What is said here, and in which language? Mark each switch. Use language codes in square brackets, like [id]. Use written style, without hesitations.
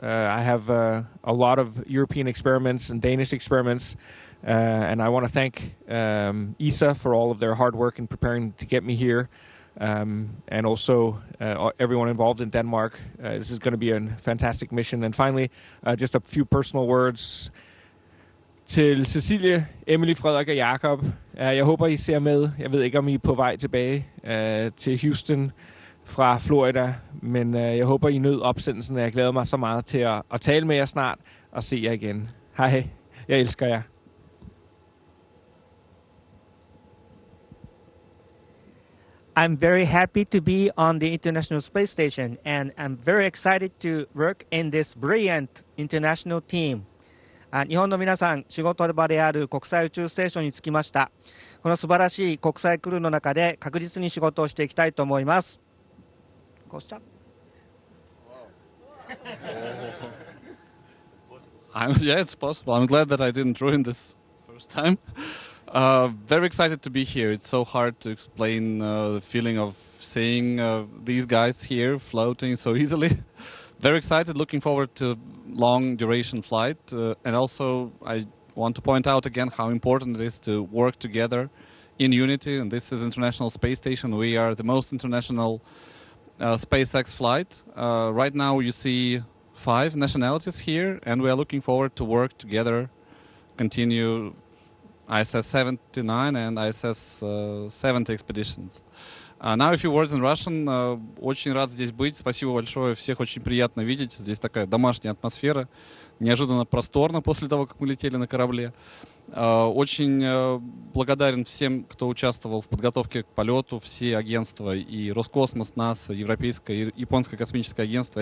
[en] I have a lot of European experiments and Danish experiments, and I want to thank ESA for all of their hard work in preparing to get me here, and also everyone involved in Denmark. This is going to be a fantastic mission. And finally, just a few personal words. [da] Til Cecilie, Emily, Frederik og Jakob. Jeg håber, I ser med. Jeg ved ikke, om I er på vej tilbage til Houston fra Florida, men jeg håber, I nød opsendelsen, og jeg glæder mig så meget til at tale med jer snart og se jer igen. Hej, jeg elsker jer. [en] I'm very happy to be on the International Space Station, and I'm very excited to work in this brilliant international team. [ja] 日本の皆さん、仕事場である国際宇宙ステーションに着きました。この素晴らしい国際クルーの中で確実に仕事をしていきたいと思います。こうしちゃ [en] Yeah, it's possible. I'm glad that I didn't ruin this first time. Very excited to be here. It's so hard to explain the feeling of seeing these guys here floating so easily. Very excited, looking forward to long duration flight. And also I want to point out again how important it is to work together in unity. And this is International Space Station. We are the most international SpaceX flight. Right now you see 5 nationalities here, and we are looking forward to work together, continue ISS 79 and ISS 70 expeditions. Now a few words in Russian. [ru] Очень рад здесь быть. Спасибо большое. Всех очень приятно видеть. Здесь такая домашняя атмосфера. Неожиданно просторно после того, как мы летели на корабле. Очень благодарен всем, кто участвовал в подготовке к полету. Все агентства, и Роскосмос, НАСА, Европейское и Японское космическое агентство.